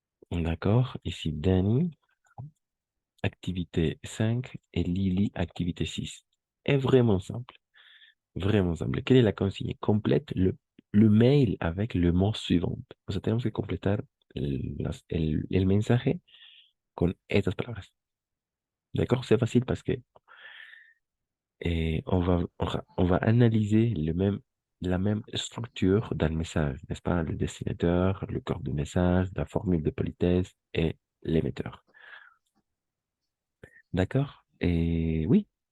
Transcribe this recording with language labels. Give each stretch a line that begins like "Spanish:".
French: D'accord? Ici, Dani, activité 5 et Lily, activité 6. Est vraiment simple. Vraiment simple.
Spanish: ¿Qué es la consigne?
French: Complète le mail avec le mot suivant.
Spanish: O sea, tenemos que completar el mensaje con estas palabras.
French: D'accord? C'est facile parce que on va analyser la même structure d'un message, n'est-ce pas? Le destinateur, le corps du message, la formule de politesse et l'émetteur. D'accord? Et oui.